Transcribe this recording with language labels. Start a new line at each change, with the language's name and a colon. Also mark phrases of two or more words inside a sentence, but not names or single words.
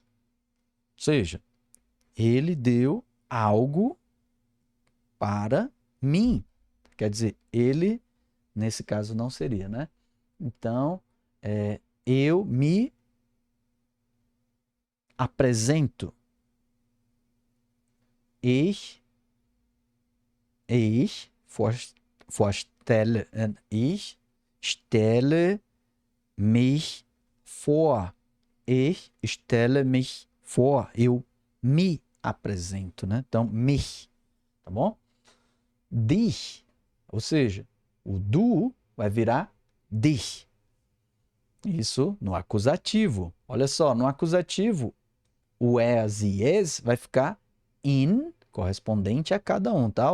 Portuguese: Ou seja, ele deu algo para mim. Quer dizer, ele, nesse caso, não seria, né? Então, eu me apresento.
German: Ich stelle mich vor. Ich stelle mich vor.
Portuguese: Eu me apresento, né? Então, mich, tá bom? Dich, ou seja, o du vai virar dich. Isso no acusativo. Olha só, no acusativo, o es e es vai ficar in, correspondente a cada um, tá?